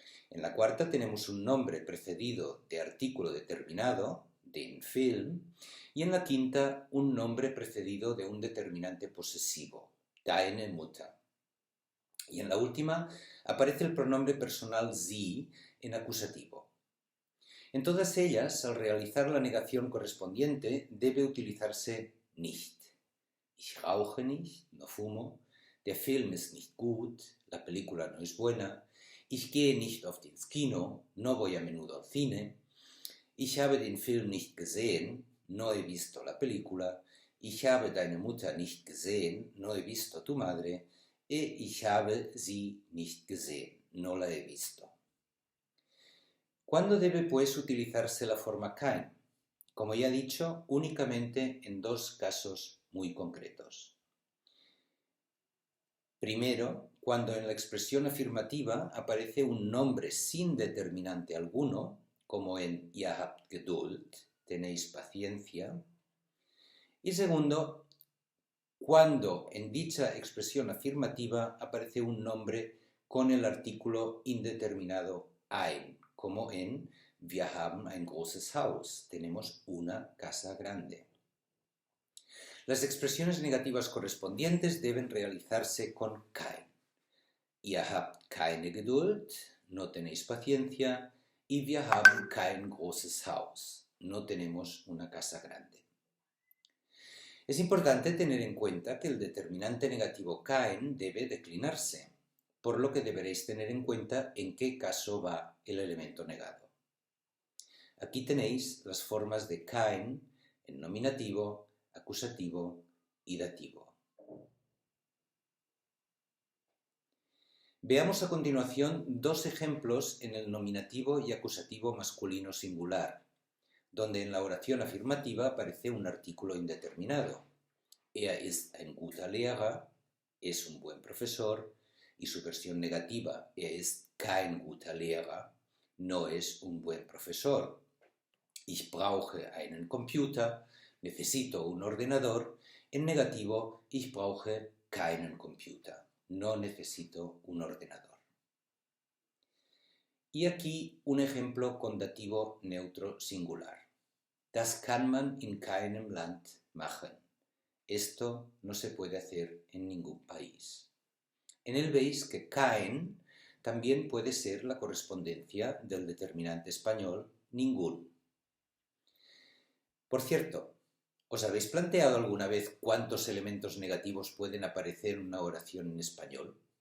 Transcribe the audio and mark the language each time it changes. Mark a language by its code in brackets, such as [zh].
[es] En la cuarta tenemos un nombre precedido de artículo determinado, [de] den Film, [es] y en la quinta un nombre precedido de un determinante posesivo, [de] deine Mutter. [es] Y en la última aparece el pronombre personal sie en acusativo. En todas ellas, al realizar la negación correspondiente, debe utilizarse nicht. [de] Ich rauche nicht, [es] no fumo, [de] der Film ist nicht gut, [es] la película no es buena, [de] ich gehe nicht oft ins Kino, [es] no voy a menudo al cine, [de] ich habe den Film nicht gesehen, [es] no he visto la película, [de] ich habe deine Mutter nicht gesehen, [es] no he visto a tu madre, [de] ich habe sie nicht gesehen, [es] no la he visto. ¿Cuándo debe pues utilizarse la forma kein? Como ya he dicho, únicamente en dos casos muy concretos. Primero, cuando en la expresión afirmativa aparece un nombre sin determinante alguno, como en [de] ihr habt Geduld, [es] tenéis paciencia. Y segundo, cuando en dicha expresión afirmativa aparece un nombre con el artículo indeterminado ein, como en [de] wir haben ein großes Haus, [es] tenemos una casa grande. Las expresiones negativas correspondientes deben realizarse con kein. [de] Ihr habt keine Geduld, [es] no tenéis paciencia, [de] y wir haben kein großes Haus, [es] no tenemos una casa grande. Es importante tener en cuenta que el determinante negativo kein debe declinarse, por lo que deberéis tener en cuenta en qué caso va el elemento negado. Aquí tenéis las formas de kein en nominativo, acusativo y dativo. Veamos a continuación dos ejemplos en el nominativo y acusativo masculino singular, donde en la oración afirmativa aparece un artículo indeterminado. [de] Er ist ein guter Lehrer, [es] es un buen profesor, y su versión negativa, [de] er ist kein guter Lehrer, [es] no es un buen profesor. [de] Ich brauche einen Computer, [es] necesito un ordenador, en negativo, [de] ich brauche keinen Computer. [es] No necesito un ordenador. Y aquí un ejemplo con dativo neutro singular. [de] Das kann man in keinem Land machen. [es] Esto no se puede hacer en ningún país. En él veis que kein también puede ser la correspondencia del determinante español ningún. Por cierto, ¿os habéis planteado alguna vez cuántos elementos negativos pueden aparecer en una oración en español?